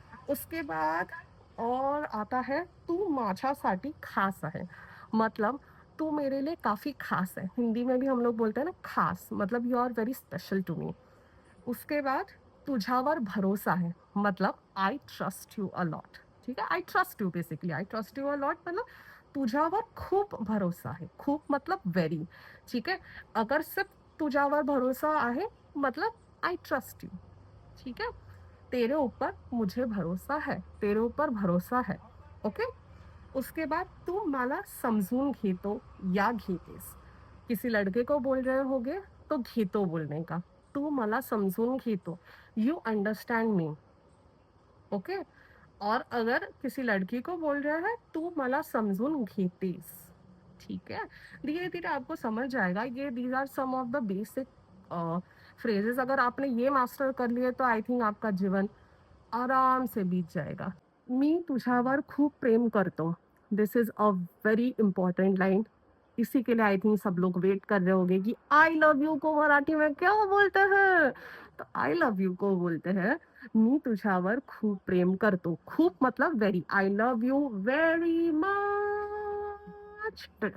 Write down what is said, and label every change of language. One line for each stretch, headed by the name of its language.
Hindi: उसके बाद और आता है
Marathi: तू माझ्यासाठी खास आहे,
Hindi: मतलब तू मेरे लिए काफी खास है, हिंदी में भी हम लोग बोलते हैं ना खास, मतलब
English: You are very special to me.
Hindi: उसके बाद तुझावर भरोसा है, मतलब
English: I trust you a lot.
Hindi: ठीक है।
English: I trust you, basically I trust you a lot मतलब
Marathi: तुझावर खूप भरोसा है,
English: खूप मतलब वेरी।
Hindi: ठीक है। अगर सिर्फ
Marathi: तुझावर भरोसा आहे
Hindi: मतलब
English: I trust you.
Hindi: ठीक है। तेरे ऊपर मुझे भरोसा है, तेरे ऊपर भरोसा है।
English: Okay.
Hindi: उसके बाद
Marathi: तू मला समझून घेतो
Hindi: या घेतेस, किसी लड़के को बोल रहे होगे तो घेतो बोलने का, तू मला समझून घेतो,
English: You understand me. Okay.
Hindi: और अगर किसी लड़की को बोल रहा है
Marathi: तू मला समझून घेतेस।
Hindi: ठीक है। धीरे धीरे आपको समझ जाएगा,
English: ये these are some of the basic phrases.
Hindi: अगर आपने ये मास्टर कर लिए तो
English: I think
Hindi: आपका जीवन आराम से बीत जाएगा।
Marathi: मी तुझावर खूप प्रेम करतो,
English: This is a very important line.
Hindi: इसी के लिए
English: I think
Hindi: सब लोग वेट कर रहे होंगे कि
English: I love you
Hindi: को मराठी में क्या बोलते हैं। तो आई लव यू को बोलते हैं
Marathi: मी तुझावर खूप प्रेम करतो,
Hindi: खूप मतलब very,
English: I love you very much.